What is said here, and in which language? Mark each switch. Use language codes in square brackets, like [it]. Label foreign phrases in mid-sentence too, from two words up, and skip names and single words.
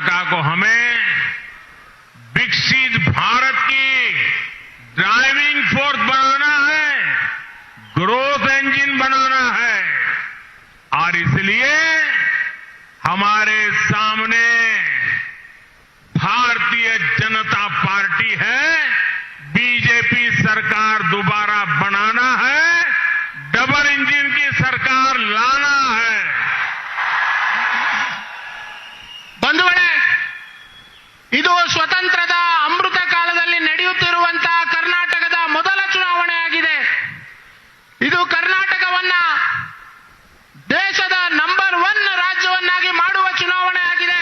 [hi] को हमें विकसित भारत की [en] driving force [hi] बनाना है, [en] growth engine [hi] बनाना है और इसलिए हमारे सामने भारतीय जनता पार्टी है, बीजेपी सरकार दोबारा बनाना है, [en] double engine [hi] की सरकार लाना है। [kn] ಬಂಧುಗಳೇ, ಇದು ಸ್ವತಂತ್ರದ ಅಮೃತ ಕಾಲದಲ್ಲಿ ನಡೆಯುತ್ತಿರುವಂತಹ ಕರ್ನಾಟಕದ ಮೊದಲ ಚುನಾವಣೆ ಆಗಿದೆ. ಇದು ಕರ್ನಾಟಕವನ್ನ ದೇಶದ ನಂಬರ್ 1 ರಾಜ್ಯವನ್ನಾಗಿ ಮಾಡುವ ಚುನಾವಣೆ ಆಗಿದೆ.